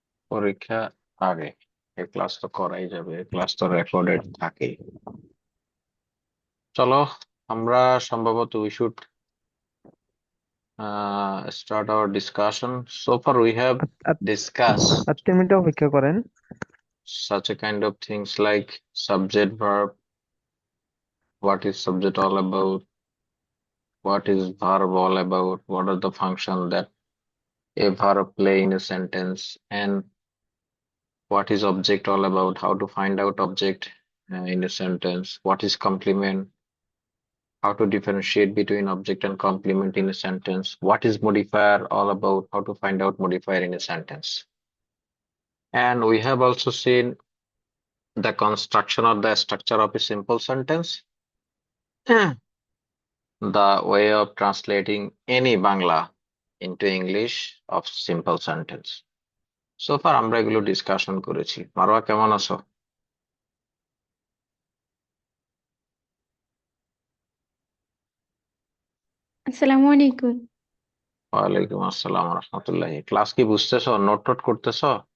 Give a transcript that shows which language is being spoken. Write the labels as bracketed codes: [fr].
[bn] পরীক্ষা আগে এই ক্লাস তো করাই যাবে, ক্লাস তো রেকর্ডেড থাকে। চলো, আমরা সম্ভবত [en] We should start our discussion. So far we have [bn] আর [en] discussed [bn] 3 minute অপেক্ষা করেন। [en] such a kind of things like subject verb, what is subject all about, what is verb all about, what are the functions that a verb play in a sentence, and what is object all about, how to find out object in a sentence, what is complement, how to differentiate between object and complement in a sentence, what is modifier all about, how to find out modifier in a sentence. And we have also seen the construction or the structure of a simple sentence, the way of translating any Bangla into English of simple sentence. So far [bn] আমরা এগুলো discussion করেছি। মারোয়া, কেমন আছো? আসসালামু আলাইকুম। ওয়ালাইকুম আসসালাম রহমতুল্লাহ। Class কি বুঝতেছো, নোট টোট করতেছো?